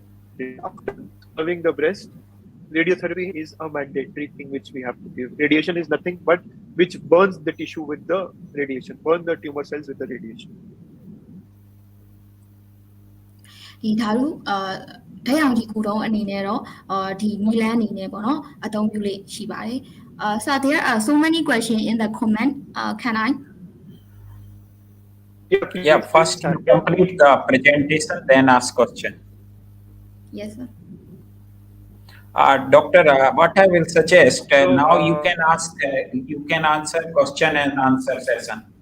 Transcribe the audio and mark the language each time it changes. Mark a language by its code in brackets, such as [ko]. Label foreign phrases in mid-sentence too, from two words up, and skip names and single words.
[en] After serving the breast, radiotherapy is a mandatory thing which we have to give. Radiation is nothing but which burns the tissue with the radiation, burn the tumor cells with the radiation. [my] ဒီဓာတုဓာတ်ရောင်ခြည်ကုထုံးအနေနဲ့တော့ဒီနီလန်းအနေနဲ့ပေါ့နော်အသုံးပြုလေးရှိပါတယ် [en] So there are so many questions in the comment can I Yeah, first complete the presentation, then ask question. Yes sir Doctor, what I will suggest, So, now you can ask, you can answer question and answer session.